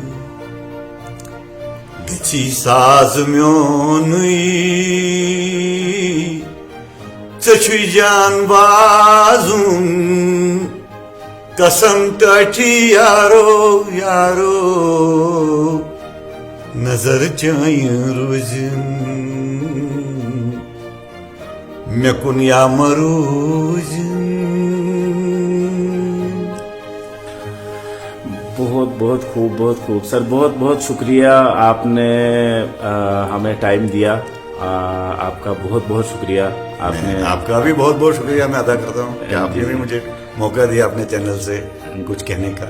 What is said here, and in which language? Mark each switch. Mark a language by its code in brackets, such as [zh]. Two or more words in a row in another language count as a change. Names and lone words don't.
[ks] گژھی ساز میونُے ژےٚ چھُے جان بازُن قسم ٹاٹھی یارو یارو نظر چٲنۍ روٗزِن مےٚ کُن یا مروٗزِن. [ur] بہت بہت خوب سر. بہت بہت شکریہ آپ نے ہمیں ٹائم دیا. آپ کا بہت بہت شکریہ. آپ نے آپ کا بھی بہت بہت شکریہ میں ادا کرتا ہوں کہ آپ نے بھی مجھے موقع دیا اپنے چینل سے کچھ کہنے کا.